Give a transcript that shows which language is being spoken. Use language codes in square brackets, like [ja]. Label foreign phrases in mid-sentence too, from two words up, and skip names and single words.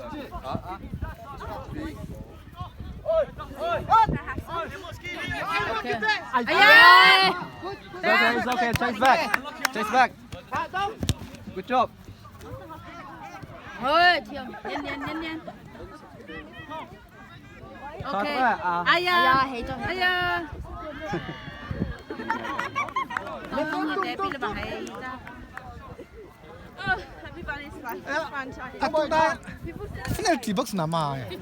[en] It's okay. Chase back. Good job. [vi] Thôi, chiều, nhanh. [en] Ok. Aya, aya. penalty box nama.